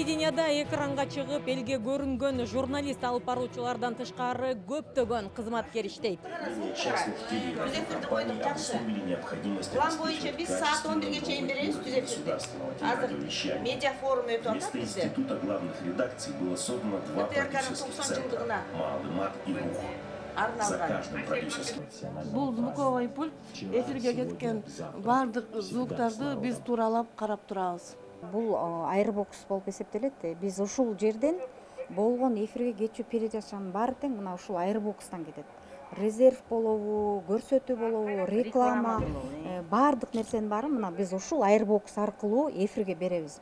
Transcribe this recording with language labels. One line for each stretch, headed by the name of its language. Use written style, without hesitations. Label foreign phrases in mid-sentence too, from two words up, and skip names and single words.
Kyrgyz: Студияда экранга чыгып элге көрүнгөн журналист алып баруучулардан тышкары көптөгөн кызматкер иштейт. План боюнча биз саат 11-ге чейин беребиз түз эфирди. Азыр медиа форум өтүп атат бизде.
Russian: Института главных редакций было создано два продюсерских центра «Малый мат» и «Рух». За каждым продюсерским.
Kyrgyz: Бул
Russian: звуковой пульт
Kyrgyz: эфирге кеткен бардык звуктарды биз тууралап карап турабыз. Бул аэробокс болуп эсептелет. Биз ушул жерден болгон эфирге кетчү передачанын баары тең мына ушул аэробокстан кетет. Резерв болобу, көрсөтүү болобу, реклама, бардык нерсенин баарын мына биз ушул аэробокс аркылуу эфирге беребиз.